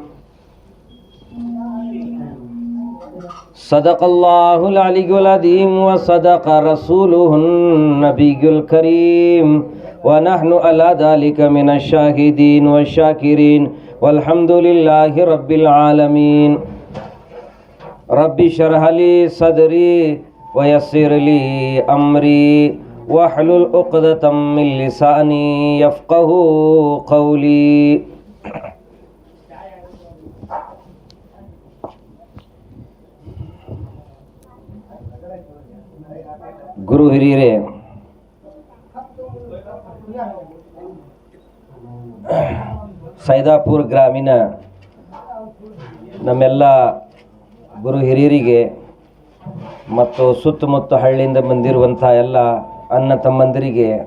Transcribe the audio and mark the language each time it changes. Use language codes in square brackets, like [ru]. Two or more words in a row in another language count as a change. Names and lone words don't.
[ar] صدق الله العلي العظيم وصدق رسوله النبي الكريم ونحن على ذلك من الشاهدين والشاكرين والحمد لله رب العالمين رب اشرح لي صدري ويسر لي أمري واحلل عقدة من لساني يفقه قولي [kn] ಗುರು ಹಿರಿಯರೇ, ಸೈದಾಪುರ ಗ್ರಾಮೀಣ ನಮ್ಮೆಲ್ಲ ಗುರು ಹಿರಿಯರಿಗೆ ಮತ್ತು ಸುತ್ತಮುತ್ತ ಹಳ್ಳಿಯಿಂದ ಬಂದಿರುವಂಥ ಎಲ್ಲ ಅಣ್ಣ ತಮ್ಮಂದಿರಿಗೆ